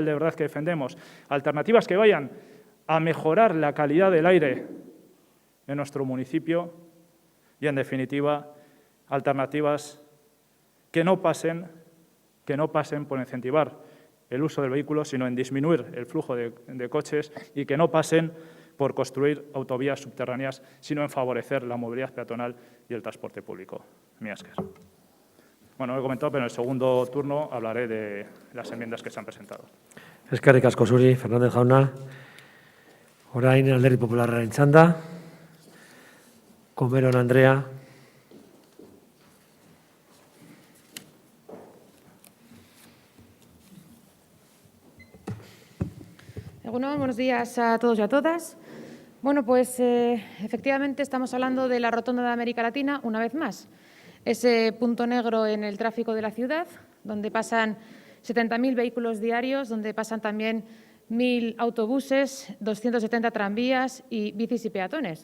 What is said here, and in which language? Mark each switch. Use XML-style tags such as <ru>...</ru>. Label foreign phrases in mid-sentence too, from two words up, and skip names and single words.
<es>de verdad que defendemos, alternativas que vayan a mejorar la calidad del aire en nuestro municipio y, en definitiva, alternativas que no pasen por incentivar el uso del vehículo, sino en disminuir el flujo de coches, y que no pasen por construir autovías subterráneas, sino en favorecer la movilidad peatonal y el transporte público.</es> <eu>Mila esker.</eu> <es>Bueno, lo he comentado, pero en el segundo turno hablaré de las enmiendas que se han presentado.</es> <eu>Eskerrik asko zuri, Fernández jauna. Orain Alderdi Popularraren txanda. Comeron Andrea. Egunon,</eu> <es>buenos días a todos y a todas. Bueno, pues efectivamente estamos hablando de la Rotonda de América Latina una vez más. Ese punto negro en el tráfico de la ciudad, donde pasan 70.000 vehículos diarios, donde pasan también 1.000 autobuses, 270 tranvías y bicis y peatones.</es>